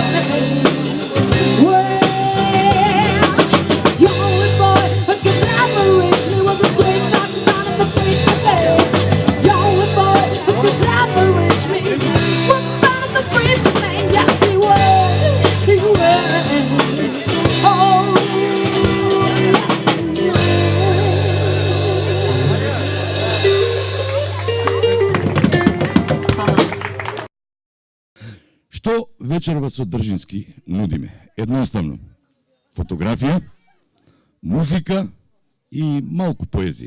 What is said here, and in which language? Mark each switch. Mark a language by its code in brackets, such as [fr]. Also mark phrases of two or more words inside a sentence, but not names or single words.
[en] Well, the only boy who could ever reach me was the sweet talking son of the preacher man. The only boy who could ever reach me was the son of the preacher man. Yes, he was. He was. Oh, [mk] Што вечерва со Држински нудиме? Едноставно, фотографија, музика и малку поезија.